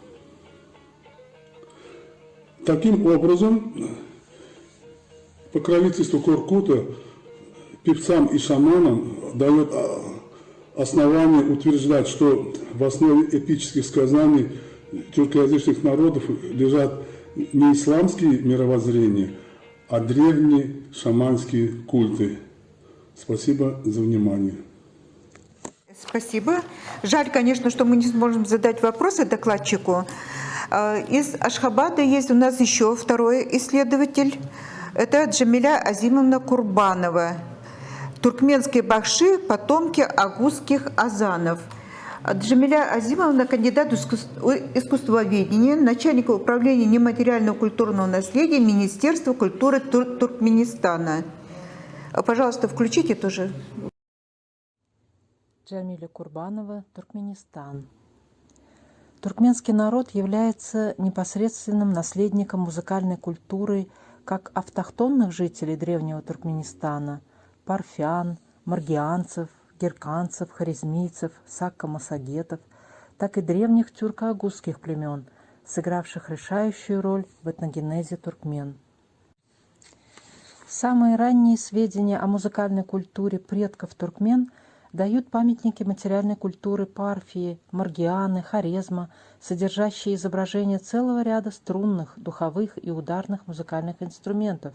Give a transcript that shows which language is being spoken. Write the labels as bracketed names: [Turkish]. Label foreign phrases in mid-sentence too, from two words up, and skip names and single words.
[Russian] Таким образом, покровительство Коркута певцам и шаманам дает основание утверждать, что в основе эпических сказаний тюркоязычных народов лежат не исламские мировоззрения, а древние шаманские культы. Спасибо за внимание. Спасибо. Жаль, конечно, что мы не сможем задать вопросы докладчику. Из Ашхабада есть у нас еще второй исследователь. Это Джамиля Азимовна Курбанова. Туркменские бахши, потомки агузских азанов. Джамиля Азимовна – кандидат искусствоведения, начальник управления нематериального культурного наследия Министерства культуры Туркменистана. Пожалуйста, включите тоже. Джамиля Курбанова, Туркменистан. Туркменский народ является непосредственным наследником музыкальной культуры как автохтонных жителей древнего Туркменистана – парфян, маргианцев, герканцев, хорезмийцев, сакко-массагетов, так и древних тюрко-агузских племен, сыгравших решающую роль в этногенезе туркмен. Самые ранние сведения о музыкальной культуре предков туркмен дают памятники материальной культуры Парфии, Маргианы, Хорезма, содержащие изображения целого ряда струнных, духовых и ударных музыкальных инструментов.